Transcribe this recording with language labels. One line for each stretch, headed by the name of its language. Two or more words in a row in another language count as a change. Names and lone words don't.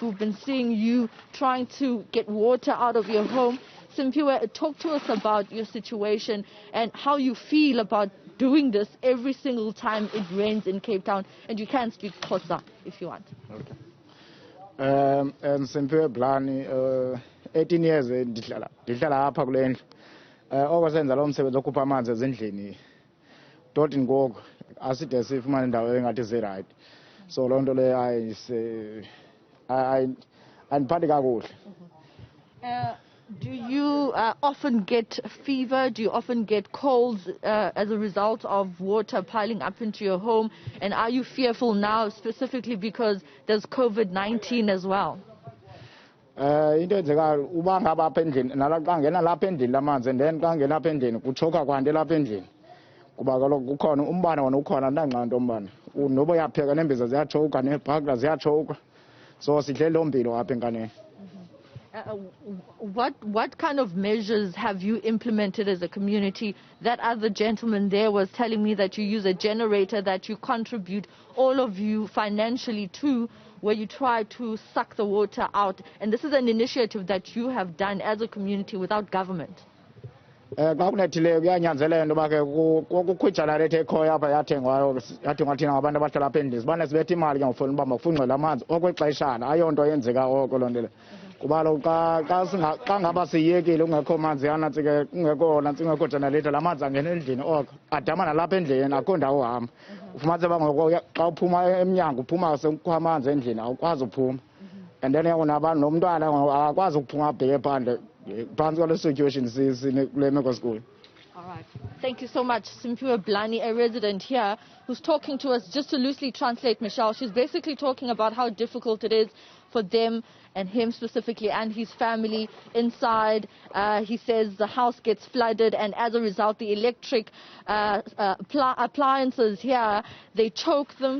English: We've been seeing you trying to get water out of your home. Simpiwe, talk to us about your situation and how you feel about doing this every single time it rains in Cape Town. And you can speak Xhosa if you want. Okay.
Xhosa: And Simpiwe Blani, 18 years ndihlala apha kule ndlu. Okwasenza lo msebenzi okhupha amanzi ezindlini. Doti ngoku aside sifumane indawo engathi zirayight. So loo nto le ayindiphathi kakuhle.
English: Do you often get fever? Do you often get colds as a result of water piling up into your home? And are you fearful now specifically because there's COVID-19 as well?
Xhosa: Into enzeka uba ngaba apha endlini nalxa ngena lapha endlini lamanzi,
English: and then
Xhosa: xa ngena apha endlini kuchoka kwanto lapha endlini kuba kaloku kukhona umbane wona ukhona ndangxanto umbane noba uyapheka nembiza ziyachoka neebhakla ziyachoka, so sidle loo mpilo apha enkaneni.
English: What kind of measures have you implemented as a community? That other gentleman there was telling me that you use a generator that you contribute, all of you, financially to, where you try to suck the water out. And this is an initiative that you have done as a community without government.
Xhosa: Xa kunethileyo kuyanyanzeleka into yoba ke kukho igenerator ekhoyo apha yathengwa thina ngabantu abahlala apha endlini. Sibane sibetha imali ke ngofuna uba makufunxelwe amanzi okwexeshana, ayonto yenzeka oko loo nto le. Kuba kaloku xa ngaba siyekile kungekho manzi yanantsi ke kungekho generator, la manzi angena endlini oko adama nalapha endlini, akho ndawo uhamba. Ufumanise uba ngoku xa uphuma emnyango uphuma sekukho amanzi endlini, awukwazi uphuma.
English: And then
Xhosa: nomntwana akakwazi ukuphuma abheke phandle phantsi kwale situation sikule meko sikuyo.
English: All right. Thank you so much, Simpiwe Blani, a resident here, who's talking to us. Just to loosely translate, Michelle, she's basically talking about how difficult it is for them and him specifically and his family inside. He says the house gets flooded, and as a result, the electric appliances here, they choke them.